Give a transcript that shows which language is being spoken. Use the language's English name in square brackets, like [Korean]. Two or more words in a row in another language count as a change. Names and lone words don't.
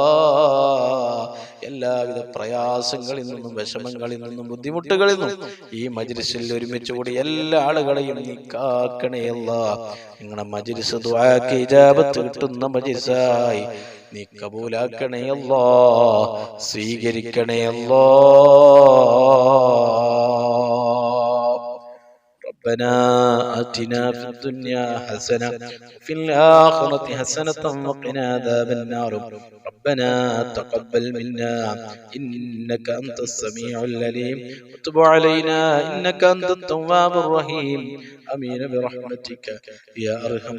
[Malayalam] എല്ലാവിധ പ്രയാസങ്ങളിൽ നിന്നും, വിഷമങ്ങളിൽ നിന്നും, ബുദ്ധിമുട്ടുകളിൽ നിന്നും ഈ മജ്‌ലിസിൽ ഒരുമിച്ച് കൂടി എല്ലാ ആളുകളെയും നീ കാക്കണേ അല്ലാ. നിങ്ങളുടെ മജ്‌ലിസ് ദുആക്ക് ഇജാബത്ത് കിട്ടുന്ന മജ്‌ലിസായി നീ കബൂലാക്കണേ അല്ലാ. സ്വീകരിക്കണേ അല്ലാ. [Arabic] ربنا آتنا في الدنيا حسنة وفي الآخرة حسنة وقنا عذاب النار ربنا تقبل منا إنك أنت السميع العليم وتب علينا إنك أنت التواب الرحيم آمين برحمتك يا أرحم